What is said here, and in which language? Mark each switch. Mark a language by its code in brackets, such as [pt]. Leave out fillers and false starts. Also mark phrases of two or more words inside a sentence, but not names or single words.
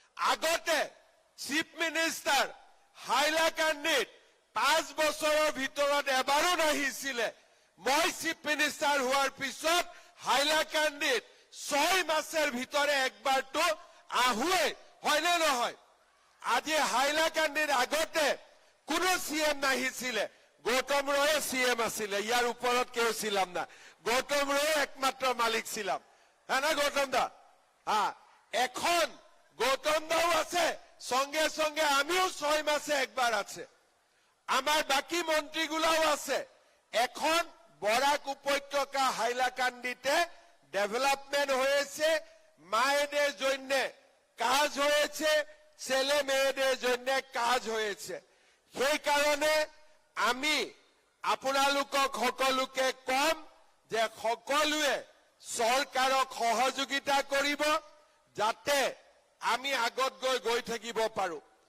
[as] আগতে চিফ মিনিষ্টাৰ হাইলাকান্দিত 5 বছৰৰ ভিতৰত এবাৰো নাহিছিলে মই চিফ মিনিষ্টাৰ হোৱাৰ পিছত হাইলাকান্দিত 6 [bn] মাসের ভিতরে [as] একবারটো আহুয়ে হয়নে নহয় আজি হাইলাকান্দির আগতে কোনো সিএম নাহিছিলে গৌতম রয় সিএম আছিলে ইয়ার উপরত [bn] কেউ ছিলাম না গৌতম রয় একমাত্র মালিক ছিলাম হ্যাঁ না গৌতম দা হ্যাঁ এখন গৌতম দাও আছে সঙ্গে সঙ্গে আমিও 6 মাসে একবার আছে আমার বাকি মন্ত্রীগুলাও আছে এখন বরাক উপত্যকা হাইলাকান্দিতে ডেভেলপমেন্ট হয়েছে মায়েদের জন্য কাজ হয়েছে ছেলে মেয়েদের জন্য কাজ হয়েছে সেই কারণে আমি [as] আপোনালোকক সকলোকে কম যে সকলোৱে সরকারক সহযোগিতা কৰিব যাতে আমি আগত গৈ থাকিব পাৰো